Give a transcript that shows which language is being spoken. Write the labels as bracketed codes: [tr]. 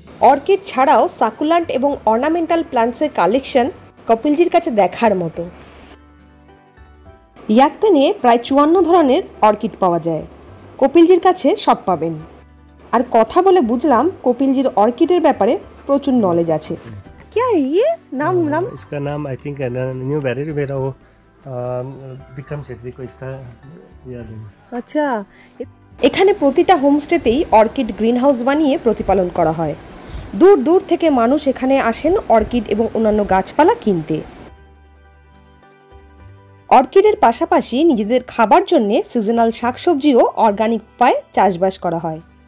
[bn] Orchid ছাড়াও সাকুলান্ট এবং ornamental প্লান্টসের collection কপিলজির কাছে দেখার মতো। ইয়াকতেনে প্রায় 54 ধরনের অর্কিড পাওয়া যায়। কপিলজির কাছে সব পাবেন। আর কথা বলে বুঝলাম কপিলজির অর্কিডের ব্যাপারে প্রচুর নলেজ আছে। [hi] क्या है ये नाम? इसका नाम [en] I think [hi] न्यू वैरायटी मेरा वो विक्रम सेठ जी को इसका याद है। [bn] আচ্ছা, এখানে প্রতিটা হোমস্টেতেই অর্কিড গ্রিন হাউস বানিয়ে প্রতিপালন করা হয়। দূর দূর থেকে মানুষ এখানে আসেন অর্কিড এবং অন্যান্য গাছপালা কিনতে। অর্কিডের পাশাপাশি নিজেদের খাবার জন্য সিজনাল শাকসবজিও অর্গানিক উপায়ে চাষবাস করা হয়।